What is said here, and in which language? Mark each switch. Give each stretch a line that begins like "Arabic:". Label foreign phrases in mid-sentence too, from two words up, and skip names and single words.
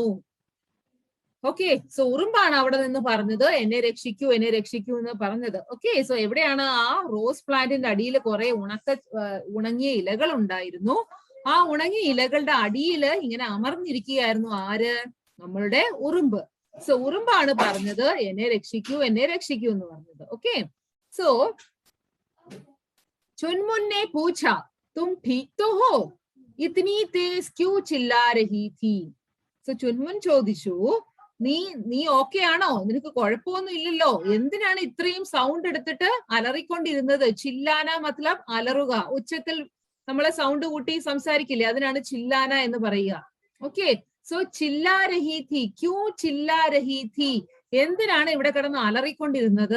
English: Okay, so
Malayalam: ഉറുമ്പാണ് അവിടെ നിന്ന് പറഞ്ഞത്, എന്നെ രക്ഷിക്കൂ, എന്നെ രക്ഷിക്കൂ എന്ന് പറഞ്ഞത്.
English: Okay, so
Malayalam: എവിടെയാണ്? ആ റോസ് പ്ലാന്റിന്റെ അടിയിൽ കുറെ ഉണങ്ങിയ ഇലകൾ ഉണ്ടായിരുന്നു. ആ ഉണങ്ങിയ ഇലകളുടെ അടിയിൽ ഇങ്ങനെ അമർന്നിരിക്കുകയായിരുന്നു ആര്? നമ്മളുടെ ഉറുമ്പ്. സോ ഉറുമ്പാണ് പറഞ്ഞത്, എന്നെ രക്ഷിക്കൂ, എന്നെ രക്ഷിക്കൂ എന്ന് പറഞ്ഞത്. ഓക്കെ,
Hindi: सो चुनमुन ने पूछा, तुम ठीक तो हो? इतनी तेज क्यों चिल्ला रही थी?
Malayalam: सो ചുൻമുൻ ചോദിച്ചു, നീ ഓക്കെ ആണോ? നിനക്ക് കുഴപ്പമൊന്നും ഇല്ലല്ലോ, എന്തിനാണ് ഇത്രയും സൗണ്ട് എടുത്തിട്ട് അലറിക്കൊണ്ടിരുന്നത്?
Hindi: चिल्लाना मतलब
Malayalam: അലറുക, ഉച്ചത്തിൽ നമ്മളെ സൗണ്ട് കൂട്ടി സംസാരിക്കില്ലേ, അതിനാണ് ചില്ലാന എന്ന് പറയുക.
English: Okay, so
Hindi: चिल्ला रही थी, क्यों चिल्ला रही थी,
Malayalam: എന്തിനാണ് ഇവിടെ കിടന്ന് അലറിക്കൊണ്ടിരുന്നത്?